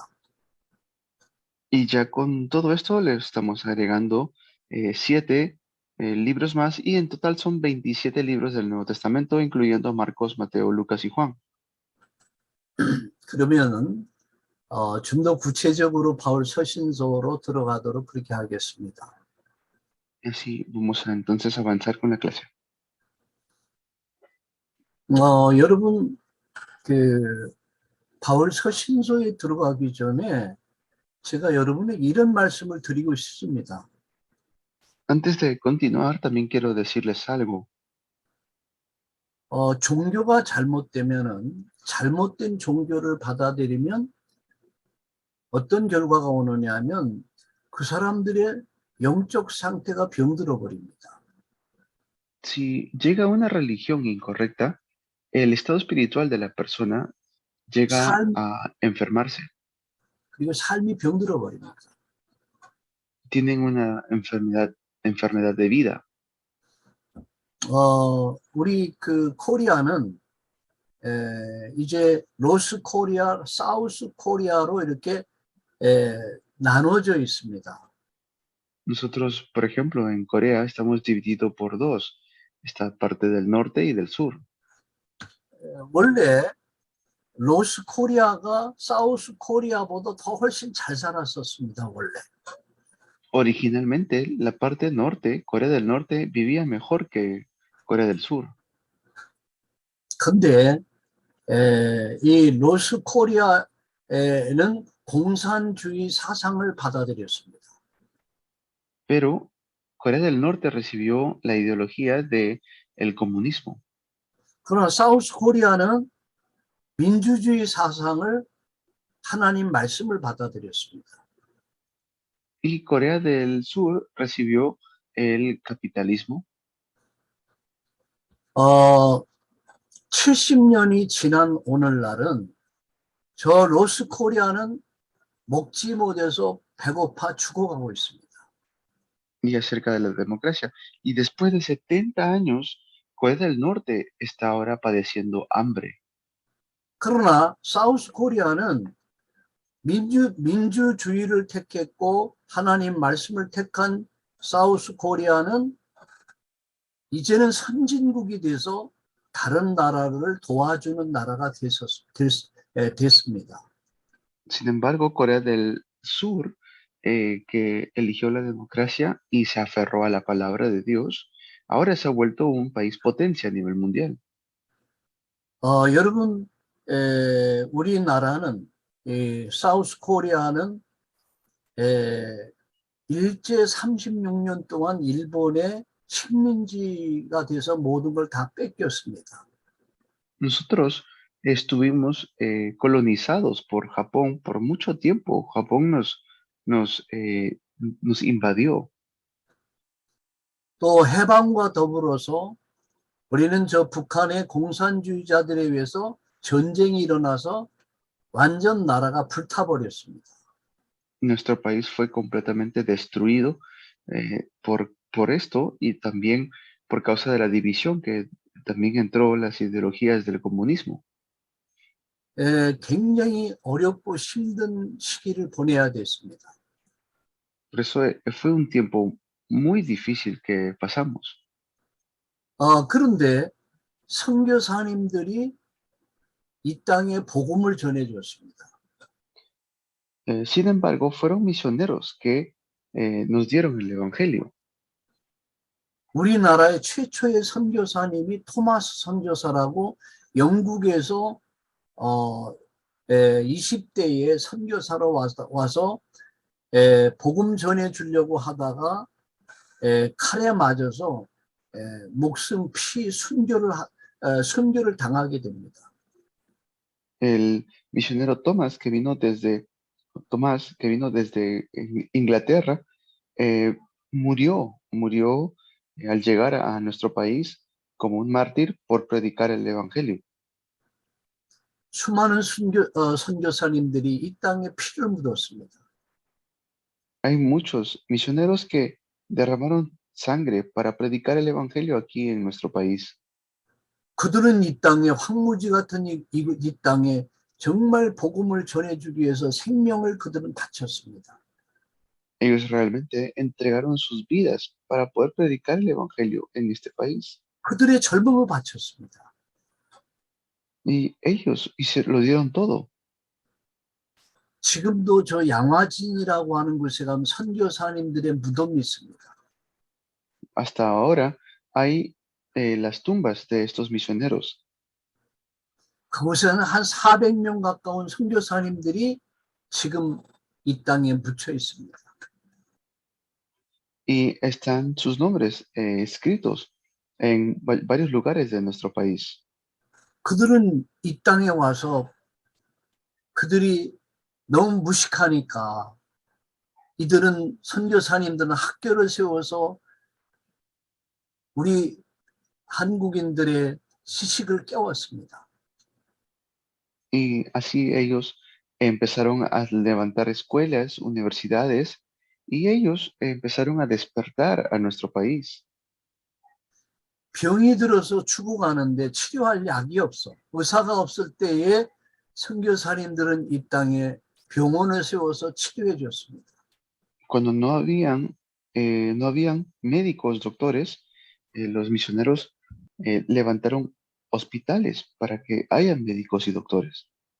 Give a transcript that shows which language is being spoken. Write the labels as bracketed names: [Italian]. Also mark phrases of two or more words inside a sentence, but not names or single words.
[Spanish] Y ya con todo esto le estamos agregando 7 libros más y en total son 27 libros del Nuevo Testamento, incluyendo Marcos, Mateo, Lucas y Juan. [Korean] 그러면은 좀 더 구체적으로 바울 서신서로 들어가도록 그렇게 하겠습니다. [Spanish] Así vamos a entonces avanzar con la clase. [Korean] 여러분 그 바울 서신서에 들어가기 전에 제가 여러분에게 이런 말씀을 드리고 싶습니다. [Spanish] Antes de continuar, también quiero decirles algo. [Korean] 종교가 잘못되면은 잘못된 종교를 받아들이면 어떤 결과가 오느냐 하면 그 사람들의 영적 상태가 병들어 버립니다. [Spanish] Si llega una religión incorrecta, el estado espiritual de la persona llega [Korean] 삶 [Spanish] a enfermarse. [Korean] 그리고 삶이 병들어 버립니다. [Spanish] Tienen una enfermedad de vida. [Korean] 우리 그 코리아는 이제 노스 코리아, 사우스 코리아로 이렇게 나눠져 있습니다. [Spanish] Nosotros, por ejemplo, en Corea estamos divididos por dos, esta parte del norte y del sur. [Korean] 원래 노스 코리아가 사우스 코리아보다 더 훨씬 잘 살았었습니다. 원래. [Spanish] Originalmente, la parte norte, Corea del Norte, vivía mejor que Corea del Sur. [Korean] 근데 이 노스 코리아에는 공산주의 사상을 받아들였습니다. [Spanish] Pero Corea del Norte recibió la ideología del comunismo. [Korean] 그러나 사우스 코리아는 민주주의 사상을 하나님 말씀을 받아들였습니다. [Spanish] Y Corea del Sur recibió el capitalismo. [Korean] 70년이 지난 오늘날은 저 노스 코리아는 먹지 못해서 배고파 죽어가고 있습니다. [Spanish] Y acerca de la democracia. Y después de 70 años, Corea del Norte está ahora padeciendo hambre. [Korean] 그러나 사우스 코리아는 민주주의를 택했고 하나님 말씀을 택한 사우스 코리아는 이제는 선진국이 돼서 다른 나라를 도와주는 나라가 됐습니다. [Spanish] Sin embargo, Corea del Sur, que eligió la democracia y se aferró a la palabra de Dios, ahora se ha vuelto un país potencia a nivel mundial. [Korean] 여러분, 우리나라는 사우스 코리아는 일제 36년 동안 일본의 식민지가 돼서 모든 걸 다 뺏겼습니다. [Spanish] Nosotros estuvimos colonizados por Japón por mucho tiempo. Japón nos invadió. [Korean] 또 해방과 더불어서 우리는 저 북한의 공산주의자들에 의해서 전쟁이 일어나서 완전 나라가 불타버렸습니다. [Spanish] Nuestro país fue completamente destruido por esto y también por causa de la división que también entró las ideologías del comunismo. [Korean] 굉장히 어렵고 힘든 시기를 보내야 됐습니다. [Spanish] Por eso fue un tiempo muy difícil que pasamos. [Korean] 그런데 선교사님들이 이 땅에 복음을 전해줬습니다. [Spanish] Sin embargo, fueron misioneros que nos dieron el Evangelio. [Korean] 우리나라의 최초의 선교사님이 토마스 선교사라고 영국에서 20대에 선교사로 와서 복음 전해주려고 하다가 칼에 맞아서 목숨 피 순교를 당하게 됩니다. [Spanish] El misionero Tomás que vino desde Inglaterra murió al llegar a nuestro país como un mártir por predicar el Evangelio. [Korean] 수많은 선교사님들이 이 땅에 피를 묻었습니다. [Spanish] Hay muchos misioneros que derramaron sangre para predicar el Evangelio aquí en nuestro país. [Korean] 그들은 이 땅에 황무지 같은 이 땅에 정말 복음을 전해주기 위해서 생명을 그들은 바쳤습니다. [Spanish] Ellos realmente entregaron sus vidas para poder predicar el Evangelio en este país. [Korean] 그들의 젊음을 바쳤습니다. [Spanish] Y ellos lo dieron todo. [Korean] 지금도 저 양화진이라고 하는 곳에 가면 선교사님들의 무덤이 있습니다. [Spanish] Hasta ahora hay las tumbas de estos misioneros. [Korean] 그곳에는 한 400명 가까운 선교사님들이 지금 이 땅에 묻혀 있습니다. [Spanish] Y están sus nombres escritos en varios lugares de nuestro país. [Korean] 그들은 이 땅에 와서 그들이 너무 무식하니까 이들은 선교사님들은 학교를 세워서 우리 한국인들의 지식을 깨웠습니다. [Spanish] Y así ellos empezaron a levantar escuelas, universidades, y ellos empezaron a despertar a nuestro país. [Korean] 병이 들어서 죽어가는데 치료할 약이 없어. 의사가 없을 때에 선교사님들은 이 땅에 병원을 세워서 치료해 줬습니다. [Spanish] Cuando no habían médicos, doctores, los misioneros levantaron hospitales para que hayan médicos y doctores.